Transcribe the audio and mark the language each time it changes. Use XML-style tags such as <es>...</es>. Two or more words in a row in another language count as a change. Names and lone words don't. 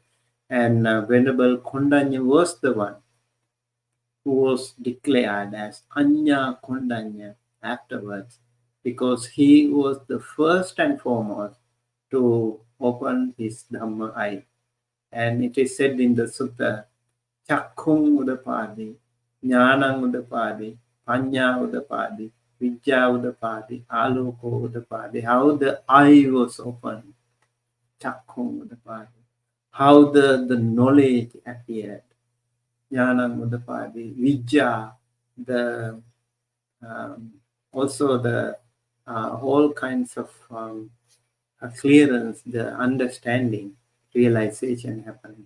<en>And Venerable Kondanya was the one who was declared as Anya Kondanya afterwards, because he was the first and foremost to open his Dhamma eye. And it is said in the sutta,</en> <pi>Chakkung Udapadi, Jnanang Udapadi, Panya Udapadi, Vijja Udapadi, Aloko Udapadi,</pi> <en>how the eye was opened,</en> <pi>Chakkung Udapadi,</pi> <en>how the knowledge appeared,</en> <pi>Jnanang Udapadi,</pi> <en>Vijja, also the all kinds of clearance, the understanding, realization happening.</en>